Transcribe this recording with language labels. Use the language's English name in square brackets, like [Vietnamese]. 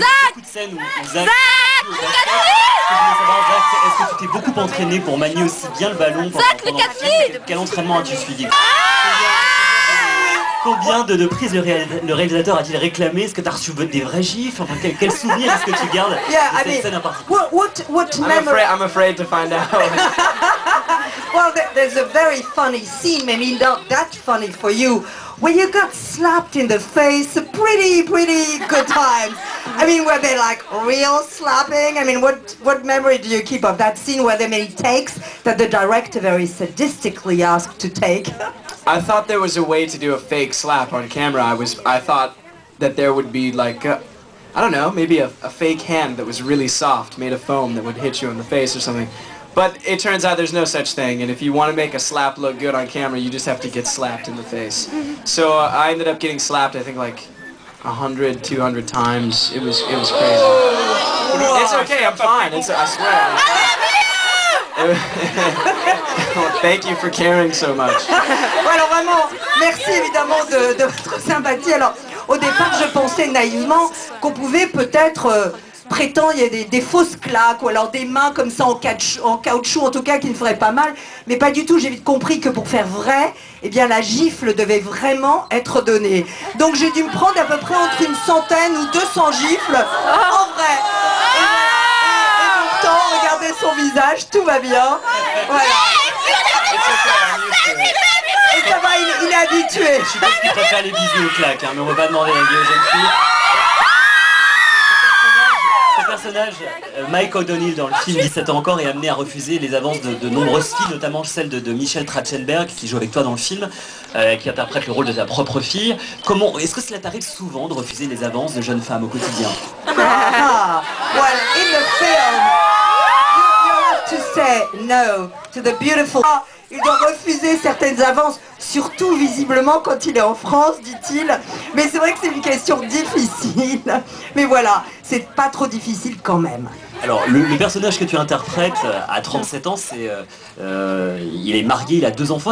[French] Beaucoup de scènes où Zac joue au basket. Je voulais savoir, Zac, est-ce que tu t'es beaucoup entraîné pour manier aussi bien le ballon pendant le film? Quel entraînement as-tu suivi? Combien de prises le réalisateur a-t-il réclamé? Est-ce que tu as reçu des vrais gifs? Enfin, quel souvenir est-ce que tu gardes de cette scène en particulier? [English] What memory? I'm afraid to find out. Well, there's a very funny scene, maybe not that funny for you, where you got slapped in the face, pretty good times. I mean, were they like real slapping? I mean, what memory do you keep of that scene? Were there many takes that the director very sadistically asked to take? I thought there was a way to do a fake slap on camera. I thought that there would be like, I don't know, maybe a fake hand that was really soft, made of foam that would hit you in the face or something. But it turns out there's no such thing, and if you want to make a slap look good on camera, you just have to get slapped in the face. So I ended up getting slapped, I think like 100, 200 times. It was crazy. It's okay, I'm fine. I swear. Thank you for caring so much. [French] Alors vraiment, merci évidemment de votre sympathie. Alors au départ, je pensais naïvement qu'on pouvait peut-être prétend, il y a des fausses claques ou alors des mains comme ça en caoutchouc en tout cas qui ne feraient pas mal, mais pas du tout. J'ai vite compris que pour faire vrai, eh bien la gifle devait vraiment être donnée. Donc j'ai dû me prendre à peu près entre 100 ou 200 gifles en vrai. Et pourtant, regardez son visage, tout va bien. Voilà. Et ça va, il est habitué. Je suppose qu'il préfère les bisous aux claques, hein, mais on va pas demander la vie aux jeunes filles. Ce personnage, Mike O'Donnell, dans le film 17 ans encore, est amené à refuser les avances de nombreuses filles, notamment celle de Michelle Trachtenberg, qui joue avec toi dans le film, qui interprète le rôle de ta propre fille. Est-ce que cela t'arrive souvent de refuser les avances de jeunes femmes au quotidien? [English] Well, in the film, you have to say no to the beautiful. [French] Il doit refuser certaines avances, surtout visiblement quand il est en France, dit-il. Mais c'est vrai que c'est une question difficile. Mais voilà, c'est pas trop difficile quand même. Alors, le personnage que tu interprètes à 37 ans, il est marié, il a 2 enfants.